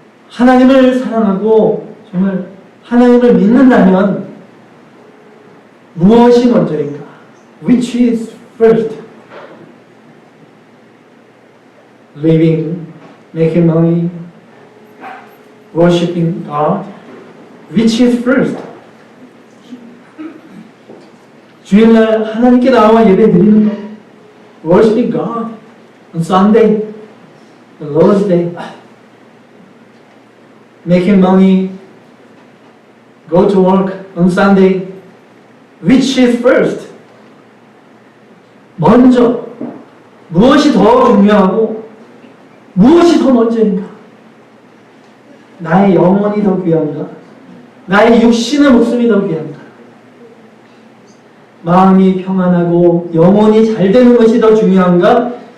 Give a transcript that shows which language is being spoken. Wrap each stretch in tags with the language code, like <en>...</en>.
<ko>하나님을 사랑하고 정말 하나님을 믿는다면 무엇이 먼저인가?</ko> <en>Which is first? Living, making money, worshiping God. Which is first?</en> <ko>주일날 하나님께 나와 예배 드리는 것.</ko> <en>Worshiping God on Sunday, the Lord's Day. Making money, go to work on Sunday. Which is first?</en> <ko>먼저 무엇이 더 중요하고 무엇이 더 먼저인가? 나의 영혼이 더 귀한가? 나의 육신의 목숨이 더 귀한가? 마음이 평안하고 영혼이 잘 되는 것이 더 중요한가?</ko>